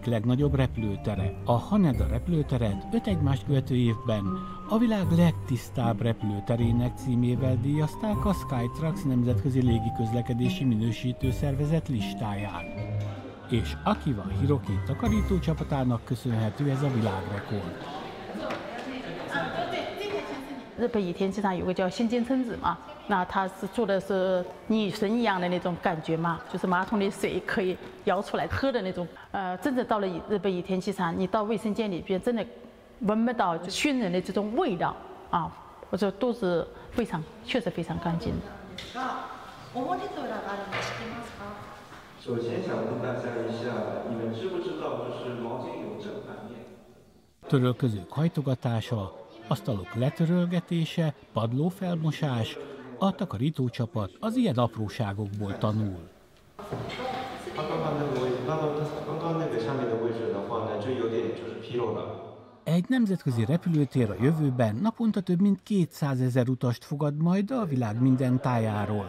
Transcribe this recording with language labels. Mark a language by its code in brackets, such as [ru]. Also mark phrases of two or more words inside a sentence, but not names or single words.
[hu] legnagyobb repülőtere. A Haneda repülőteret 5 egymást követő évben a világ legtisztább repülőterének címével díjazták a Skytrax nemzetközi légiközlekedési minősítő szervezet listáján. És Akiva Hiroki takarító csapatának köszönhető ez a világrekord. [zh] 日本羽田机场有个叫先见村子嘛，那它是做的是女神一样的那种感觉嘛，就是马桶里水可以舀出来喝的那种。真的到了日本羽田机场，你到卫生间里边真的闻不到熏人的这种味道啊，我说都是非常，确实非常干净的。首先想问大家一下，你们知不知道就是毛巾有正反面？ [hu] Törölközők hajtogatása, asztalok letörölgetése, padlófelmosás, a takarítócsapat az ilyen apróságokból tanul. Egy nemzetközi repülőtér a jövőben naponta több mint 200 000 utast fogad majd a világ minden tájáról.